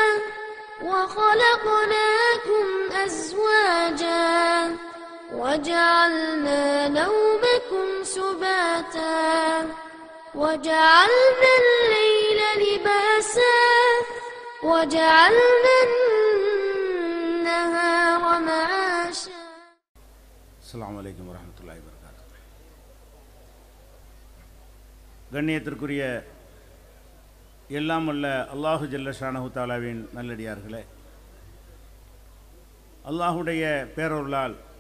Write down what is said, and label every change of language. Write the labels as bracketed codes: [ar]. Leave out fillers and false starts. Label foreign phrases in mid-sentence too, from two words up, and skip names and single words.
[ar] وخلقناكم أزواجا وجعلنا نومكم سباتا وجعلنا الليل لباسا وجعلنا النهار معاشا. السلام عليكم ورحمة الله وبركاته. [ta] கண்ணியத்திற்குரிய எல்லாம் வல்ல [ar] الله جل شأنه تعالى [ta] நல்லடியார்களே, அல்லாஹுடைய பேரருளால்